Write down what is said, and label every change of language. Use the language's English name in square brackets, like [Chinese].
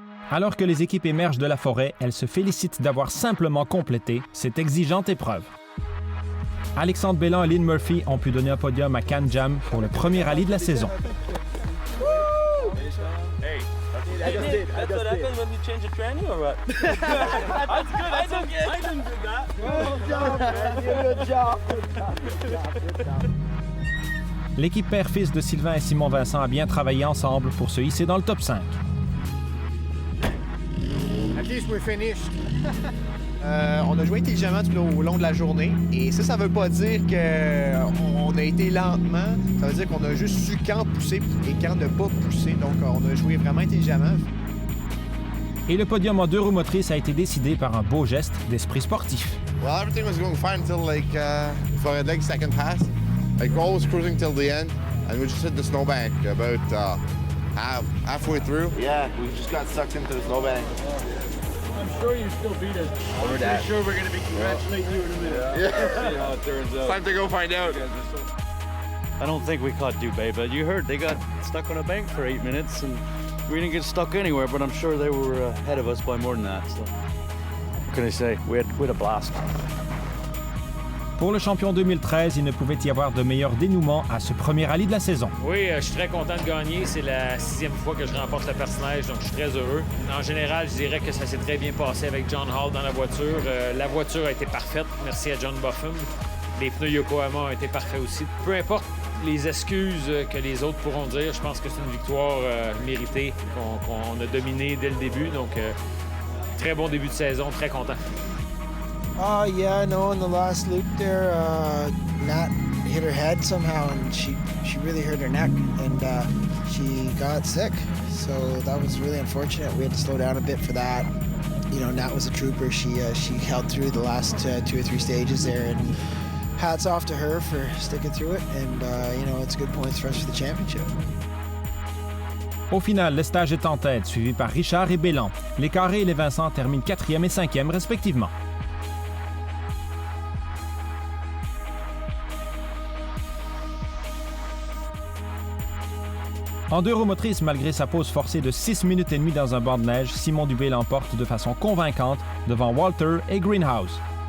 [French] Alors que les équipes émergent de la forêt, elles se félicitent d'avoir simplement complété cette exigeante épreuve. Alexandre Bellan et Lynn Murphy ont pu donner un podium à Can Jam pour le premier rallye de la saison. [English] That's what happens when you change a tranny or what? That's good. I didn't do that. Good job, man. Good job. [French] L'équipe père-fils de Sylvain et Simon Vincent a bien travaillé ensemble pour se hisser dans le top 5. [English] At least we're finished. [French] On a joué intelligemment tout au long de la journée. Et ça veut pas dire qu'on a été lentement. Ça veut dire qu'on a juste su quand pousser et quand ne pas pousser. Donc, on a joué vraiment intelligemment. Et le podium en 2 roues motrices a été décidé par un beau geste d'esprit sportif. [English] Well, everything was going fine until for a second pass. Like always cruising till the end, and we just hit the snowbank about halfway through. Yeah, we just got sucked into the snowbank. I'm sure you still beat us. I'm pretty sure we're going to be congratulating you in a minute. Yeah. See how it turns out. Time to go find out. I don't think we caught Dubé, but you heard they got stuck on a bank for 8 minutes, and we didn't get stuck anywhere, but I'm sure they were ahead of us by more than that. So, what can I say? We had a blast. [French] Pour le champion 2013, il ne pouvait y avoir de meilleur dénouement à ce premier rallye de la saison. Oui, je suis très content de gagner. C'est la 6e fois que je remporte la Perce-Neige, donc je suis très heureux. En général, je dirais que ça s'est très bien passé avec John Hall dans la voiture. La voiture a été parfaite. Merci à John Buffum. Les pneus Yokohama ont été parfaits aussi. Peu importe les excuses que les autres pourront dire, je pense que c'est une victoire méritée qu'on a dominée dès le début. Donc, très bon début de saison, très content. [English] Oh, yeah, no, in the last loop there, Nat hit her head somehow, and she really hurt her neck, and she got sick. So that was really unfortunate. We had to slow down a bit for that. You know, Nat was a trooper. She held through the last 2 or 3 stages there, and hats off to her for sticking through it, and, you know, it's good points for us for the championship. [French] Au final, Lestage est en tête, suivi par Richard et Bellan. Les Carré et les Vincent terminent 4e et 5e respectivement. En 2 roues motrices, malgré sa pause forcée de 6 minutes et demie dans un banc de neige, Simon Dubé l'emporte de façon convaincante devant Walter et Greenhouse.